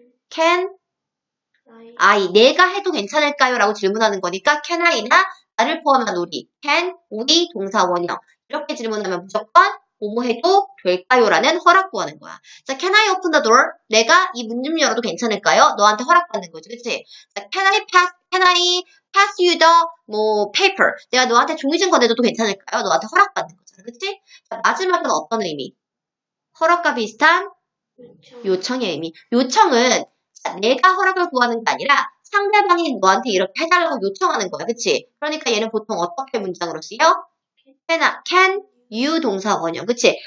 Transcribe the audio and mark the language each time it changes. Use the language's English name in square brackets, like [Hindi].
[English] can I, [Korean] 내가 해도 괜찮을까요? 라고 질문하는 거니까 [English] can I [Korean] 나 나를 포함한 우리, can, we, 동사 원형 이렇게 질문하면 무조건 뭐뭐 해도 될까요? 라는 허락 구하는 거야. 자, [English] can I open the door? [Korean] 내가 이 문 좀 열어도 괜찮을까요? 너한테 허락받는 거지, 그치? 자, [English] can I pass you the, paper? [Korean] 내가 너한테 종이 좀 건네줘도 괜찮을까요? 너한테 허락받는 거잖아, 그치? 자, 마지막은 어떤 의미? 허락과 비슷한 요청의 의미. 요청은 자, 내가 허락을 구하는 게 아니라 상대방이 너한테 이렇게 해달라고 요청하는 거야. 그치? 그러니까 얘는 보통 어떻게 문장으로 쓰여? can, you 동사 원형. 그치?